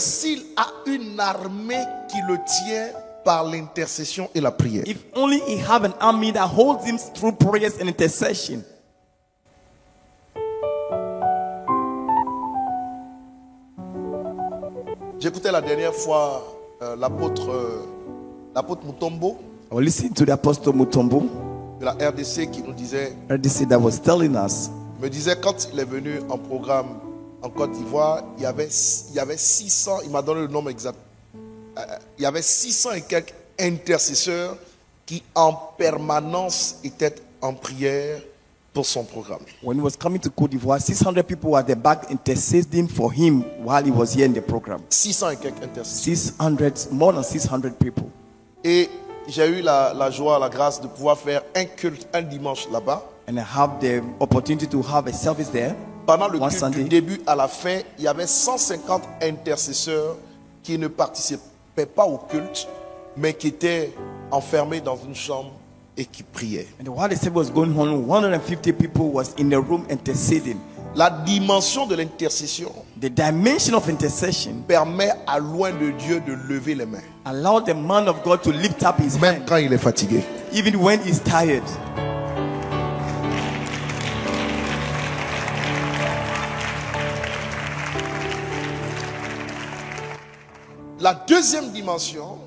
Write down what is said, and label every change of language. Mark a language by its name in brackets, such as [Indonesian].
[French] s'il a une armée qui le tient par l'intercession et la prière. [English] if only he have an army that holds him through prayers and intercession. [French] J'écoutais la dernière fois l'apôtre Mutombo [English] I was listening to the Apostle Mutombo, [French] de la RDC qui nous disait, [English] RDC, that was telling us [French] me disait quand il est venu en programme en Côte d'Ivoire, il y avait 600, il m'a donné le nombre exact, il y avait 600 et quelques intercesseurs qui en permanence étaient en prière pour son programme. [English] when he was coming to Côte d'Ivoire, 600 people were at the back interceding for him while he was here in the program. [French] 600 et quelques intercesseurs. [English] 600, more than 600 people. [French] Et j'ai eu la joie, la grâce de pouvoir faire un culte un dimanche là-bas. [English] And I have the opportunity to have a service there. [French] Pendant le [English] One [French] culte [English] Sunday. [French] du début à la fin, il y avait 150 intercesseurs qui ne participaient pas au culte, mais qui étaient enfermés dans une chambre et qui priaient. [English] And while the service was going on, 150 people was in the room interceding. [French] La dimension de l'intercession [English] The dimension of intercession [French] permet à loin de Dieu de lever les mains, [English] allowed the man of God to lift up his [French] même [English] hand, [French] quand il est fatigué. [English] even when he's tired. [French] La deuxième dimension,